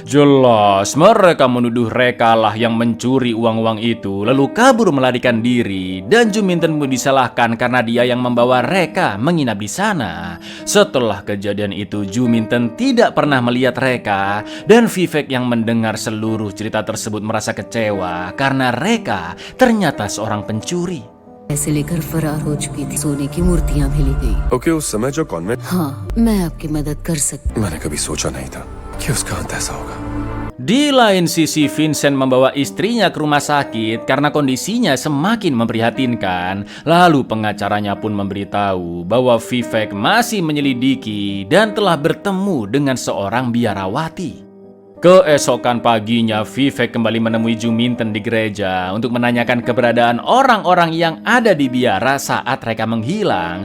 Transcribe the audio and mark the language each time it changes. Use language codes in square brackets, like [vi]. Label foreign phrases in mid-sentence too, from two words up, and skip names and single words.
[id] Jelas mereka menuduh Reka lah yang mencuri uang-uang itu lalu kabur melarikan diri dan Juminten pun disalahkan karena dia yang membawa Reka menginap di sana. Setelah kejadian itu, Juminten tidak pernah melihat Reka dan Vivek yang mendengar seluruh cerita tersebut merasa kecewa karena Reka ternyata seorang pencuri. [hi] ऐसे लेकर फरार हो चुकी थी, सोने की मूर्तियाँ भी ली गई। ओके उस समय जो कॉन्वेंट हाँ, मैं आपकी मदद कर सकती। मैंने कभी सोचा नहीं था कि उसका अंत ऐसा होगा [id] Di lain sisi, Vincent membawa istrinya ke rumah sakit karena kondisinya semakin memprihatinkan. Lalu pengacaranya pun memberitahu bahwa Vivek masih menyelidiki dan telah bertemu dengan seorang biarawati. Keesokan paginya, Vivek kembali menemui Juminten di gereja untuk menanyakan keberadaan orang-orang yang ada di biara saat mereka menghilang.